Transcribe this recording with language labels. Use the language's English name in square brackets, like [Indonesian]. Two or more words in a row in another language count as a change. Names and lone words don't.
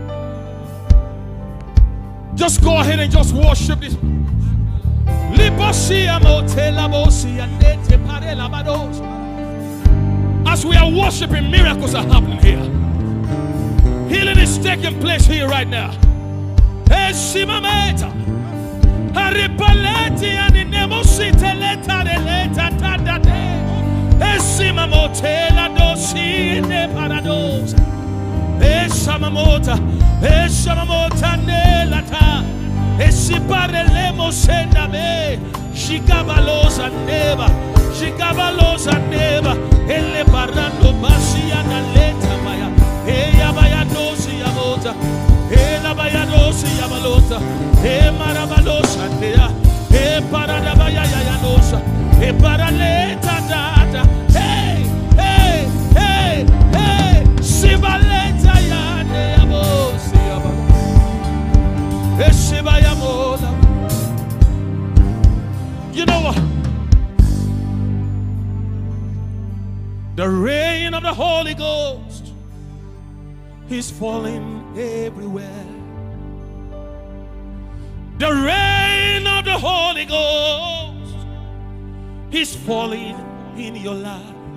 [English] Just go ahead and just worship this. As we are worshiping, miracles are happening here. Healing is taking place here right now. Esimameta. Haripaleti animosite leta releta tadade. Esimamotela dosi ne parados. Esamamota, Esamamota nelata, Esiparelemo sendame, Shikabalosa neva, Shikabalosa neva, Elle parando basia na leta maya, Eyabaya dosi yamota, Elabaya dosi yamalota, Emarabalosa nea, Eparadabaya yanosa, Eparaleta data, hey, hey, hey, hey, Sibaleta yane yabosi yaba, Esibaya mola. You know what? The rain of the Holy Ghost is falling everywhere. The rain of the Holy Ghost is falling in your life.